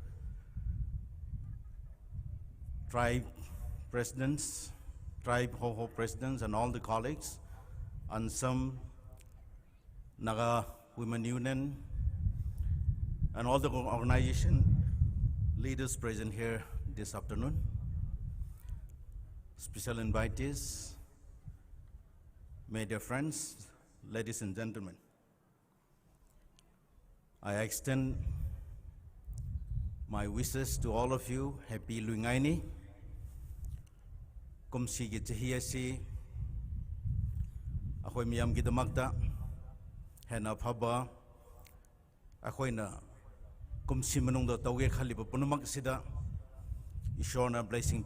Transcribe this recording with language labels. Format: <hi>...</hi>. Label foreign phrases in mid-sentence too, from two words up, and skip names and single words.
<en>tribe presidents, tribe Ho presidents, and all the colleagues, and some Naga Women Union, and all the organization leaders present here this afternoon, special invitees, media friends, ladies and gentlemen. I extend my wishes to all of you. Happy Lui-Ngai-Ni.</en> <mni>Kumsi gi chahi asi akhoi miyam gi damakta hena phaba akhoina kumsi manung da tawge khaliba punamak sida ishorna blessing</mni>